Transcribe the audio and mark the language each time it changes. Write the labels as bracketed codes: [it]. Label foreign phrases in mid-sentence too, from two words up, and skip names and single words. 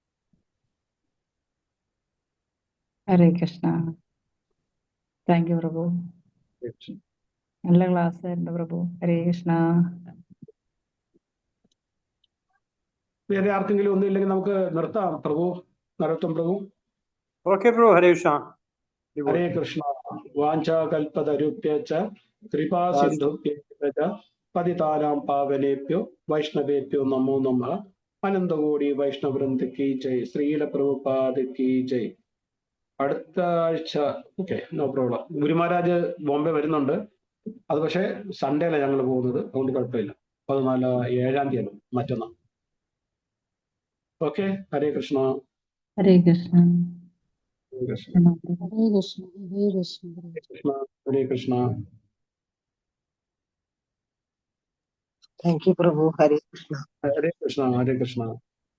[ml] ഹരേ കൃഷ്ണ. [en] thank you [ml] പ്രഭു. നല്ല ക്ലാസ് ആയിരുന്നു പ്രഭു. ഹരേ കൃഷ്ണ. വേറെ ആർക്കെങ്കിലും ഒന്നുമില്ലെങ്കിൽ നമുക്ക് നിർത്താം പ്രഭു. നരോത്തം പ്രഭു. ഓക്കെ പ്രഭു. ഹരേ കൃഷ്ണ. ഹരേ കൃഷ്ണ. [sa] വാഞ്ചാകൽപതരുഭ്യശ്ച കൃപാ സിന്ധുഭ്യശ്ച പതിതാനാം പാവനേഭ്യോ വൈഷ്ണവേഭ്യോ നമോ നമഃ. അനന്തകോടി വൈഷ്ണവൃന്ദ [hi] की जय. ശ്രീല പ്രഭുപാദ की जय. [ml] അടുത്ത ആഴ്ച [en] okay, no problem. [ml] ഗുരുമഹാരാജ് ബോംബെ വരുന്നുണ്ട്. അത് പക്ഷേ സൺഡേയിലാണ് ഞങ്ങൾ പോകുന്നത്, അതുകൊണ്ട് കുഴപ്പമില്ല. 7-ാം തീയതി മറ്റന്നാൾ. ഓക്കെ. ഹരേ കൃഷ്ണ. ഹരേ കൃഷ്ണ. കൃഷ്ണ ഹരേ കൃഷ്ണ ഹരേ കൃഷ്ണ കൃഷ്ണ ഹരേ കൃഷ്ണ. [en] Thank you, Prabhu. Hare Krishna. [ml] ഹരേ കൃഷ്ണ ഹരേ കൃഷ്ണ.